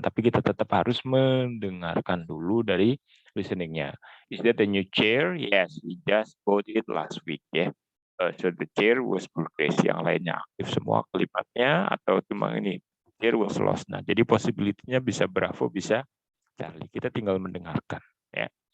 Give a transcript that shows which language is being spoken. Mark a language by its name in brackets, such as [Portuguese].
[Indonesian] Tapi kita tetap harus mendengarkan dulu dari listeningnya. [English] Is that a new chair? Yes, we just bought it last week So the chair was purchased. [Indonesian] Yang lainnya aktif semua kalimatnya atau cuma ini [English] chair was lost. [Indonesian] Nah, jadi possibility-nya bisa Bravo, bisa Charlie. Kita tinggal mendengarkan ya.